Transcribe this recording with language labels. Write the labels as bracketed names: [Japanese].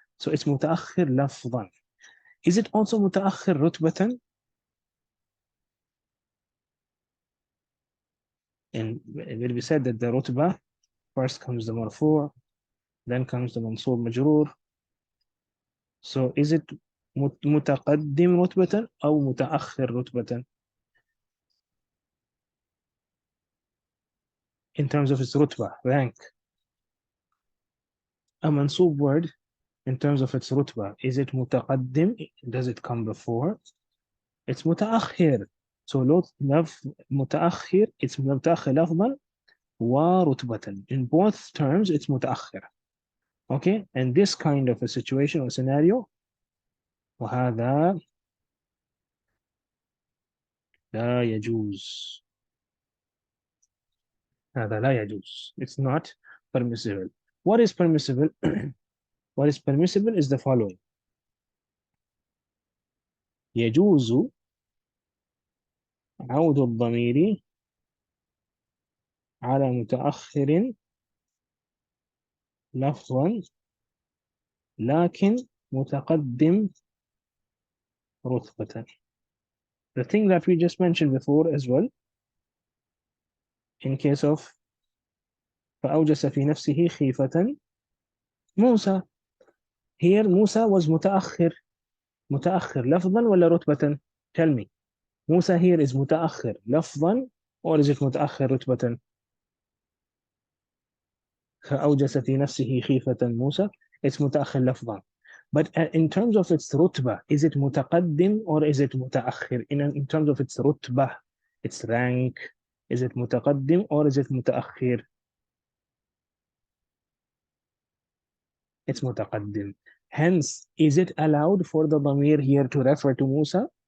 [English] So it's [Arabic] متأخر لفظا. [English] Is it also [Arabic] متأخر رتبة? [English] And it will be said that the rutbah, first comes the marfu', then comes the mansub majroor. So is it [Arabic] متقدم رتبة أو متأخر رتبة? [English] In terms of its rutbah, rank. A mansub word, in terms of its rutbah, is it متقدم? Does it come before? It's متأخر. [Arabic] So متأخر, it's متأخر لفظا ورتبة. [English] In both terms, it's متأخر. Okay, and this kind of a situation or scenario, [Arabic] وهذا لا يجوز. هذا لا يجوز. [English] It's not permissible. What is permissible? What is permissible is the following. [Arabic] يجوز عود الضمير على متأخر لفظا لكن متقدم رتبة. [English] The thing that we just mentioned before as well, in case of [Arabic] فأوجس في نفسه خيفة موسى. [English] Here Musa was [Arabic] متأخر لفظا ولا رتبة? [English] Tell me. Musa here is [Arabic] متأخر لفظا, [English] or is it [Arabic] متأخر رتبة? فأوجس في نفسه خيفة موسى, [English] it's [Arabic] متأخر لفظا. [English] But in terms of its rutbah, is it متقدم or is it متأخر? In terms of its rutbah, its rank, is it متقدم or is it متأخر? It's متقدم. Hence, is it allowed for the dhamir here to refer to Musa?